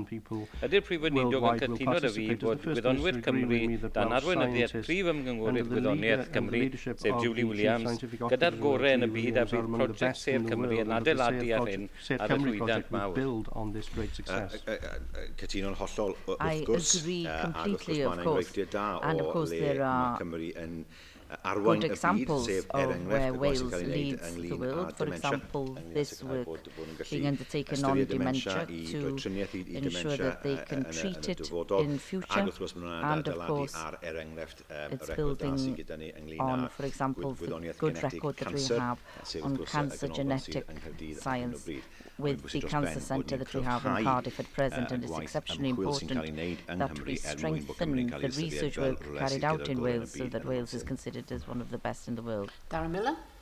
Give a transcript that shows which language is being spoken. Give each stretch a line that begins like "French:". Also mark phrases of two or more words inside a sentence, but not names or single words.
Welsh: Ydy'r Prif Weinidog yn cytuno â fi bod gwyddonwyr Cymru dan arweinyddiaeth Prif Ymgynghorydd Gwyddoniaeth Cymru, sef Julie Williams, gyda'r gorau yn y byd a bydd prosiect Sêr Cymru yn adeiladu ar hyn ar y llwyddiant mawr. Cytuno'n hollol wrth gwrs.
English: Completely, of course, and of course there are good examples of where Wales leads the world. For example, this work being undertaken on dementia to ensure that they can treat it in future, and of course it's building on, for example, the good record that we have on cancer genetic science with the Cancer Centre that we have in Cardiff at present, and it's exceptionally important that we strengthen the research work carried out in Wales so that Wales is considered as one of the best in the world.